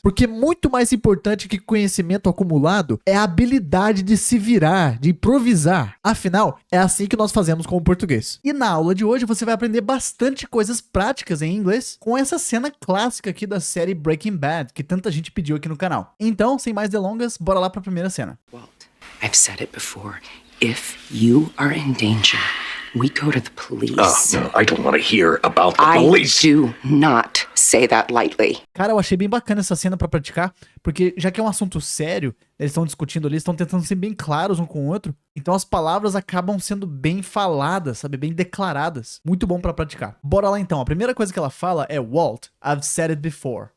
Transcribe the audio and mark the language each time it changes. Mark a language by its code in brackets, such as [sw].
[pt] Porque muito mais importante que conhecimento acumulado é a habilidade de se virar, de improvisar. Afinal, é assim que nós fazemos com o português. E na aula de hoje você vai aprender bastante coisas práticas em inglês com essa cena clássica aqui da série Breaking Bad, que tanta gente pediu aqui no canal. Então, sem mais delongas, bora lá para a primeira cena. [en] Walt, I've said it before. If you are in danger, we go to the police. No, I don't want to hear about the police. I do not say that lightly. [pt] Cara, eu achei bem bacana essa cena pra praticar, porque já que é um assunto sério, eles estão discutindo ali, estão tentando ser bem claros um com o outro, então as palavras acabam sendo bem faladas, sabe, bem declaradas. Muito bom pra praticar. Bora lá então. A primeira coisa que ela fala é [en] Walt, I've said it before.